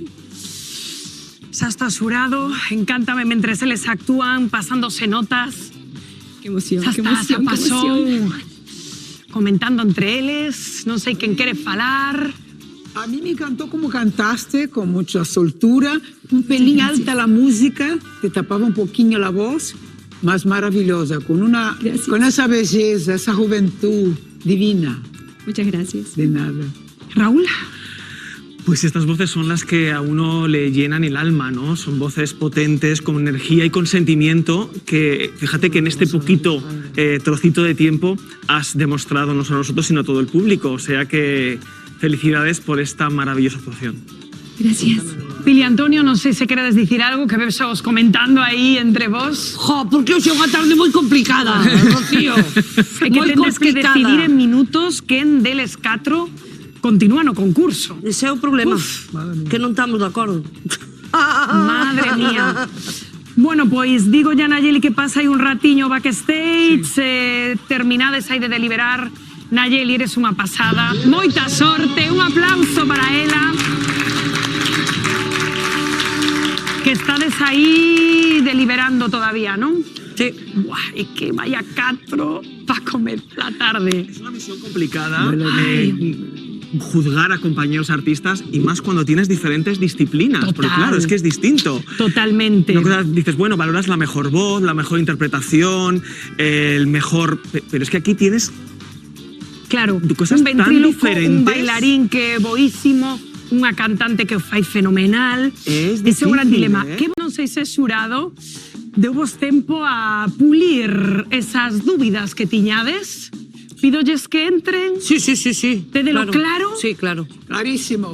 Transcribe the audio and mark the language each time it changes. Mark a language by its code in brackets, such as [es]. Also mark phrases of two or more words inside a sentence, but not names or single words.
[gl] S'ha xurado, encántame mentres eles actúan, pasándose notas. [es] Qué emoción, [gl] Xa [es] qué [gl] está, xa [es] emoción, qué [gl] pasou [es] emoción. [gl] comentando entre eles, non sei quen quere falar. [es] A mí me encantó como cantaste, con mucha soltura, un pelín alta la música, te tapaba un poquillo la voz, más maravillosa, con esa belleza, esa juventud divina. Muchas gracias. De nada. Raúl. Pues estas voces son las que a uno le llenan el alma, ¿no? Son voces potentes, con energía y con sentimiento, que fíjate que en este poquito trocito de tiempo has demostrado no solo a nosotros, sino a todo el público. O sea que felicidades por esta maravillosa actuación. Gracias. [gl] Pili Antonio, non sei se queredes dicir algo que vexos comentando aí entre vos. Jo, porque hoxe é unha tarde moi complicada, Rocío. É que tendes que decidir en minutos quen deles 4 continúa no concurso. Ese é o problema, que non estamos de acordo. [es] Madre mía. [gl] Bueno, pois digo ya, Nayeli, que pasa aí un ratiño backstage, terminades aí de deliberar. Nayeli, eres unha pasada. Moita sorte, un aplauso para ela. Que estades aí deliberando todavía, non? Sí. Buah, é que [es] vaya 4 para comer la tarde. Es una misión complicada. Juzgar a compañeros artistas y más cuando tienes diferentes disciplinas. Total. Porque claro, es que es distinto. Totalmente. Una cosa, dices, bueno, valoras la mejor voz, la mejor interpretación, el mejor... Pero es que aquí tienes... Claro, cosas un ventríloco, tan diferentes. [gl] un bailarín que é boísimo, unha cantante que o fai fenomenal. [es] Es [gl] Ese é o gran [es] difícil, [gl] dilema. Que non sei se xurado deu vos tempo a pulir esas dúbidas que tiñades. Pídolles que entren. Sí. Tédelo claro. Sí, claro. Clarísimo.